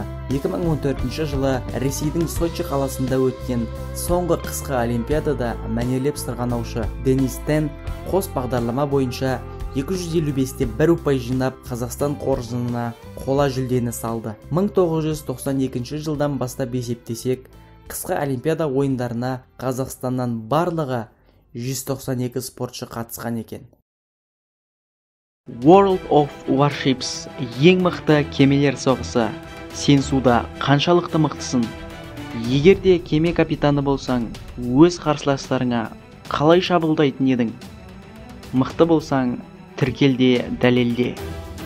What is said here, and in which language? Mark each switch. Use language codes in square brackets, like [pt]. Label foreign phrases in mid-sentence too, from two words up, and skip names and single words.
[kk] 2014 жылы Ресейдің Сочи қаласында өткен соңғы қысқы Олимпиадада мәнерлеп сырғанаушы Денис Тен қос бағдарлама бойынша 255-те 1 ұпай жинап Қазақстан қоржынына қола жүлдені салды. 1992 жылдан бастап есептесек, қысқы Олимпиада ойындарына Қазақстаннан барлығы 192 спортшы қатысқан екен. World of Warships ең мықты кемелер соғысы. Сен суда қаншалықты мықтысың? Егер де кеме капитаны болсаң, өз қарсыластарыңа қалай шабуылдайтын едің? Мықты болсаң, тіркел де дәлелде.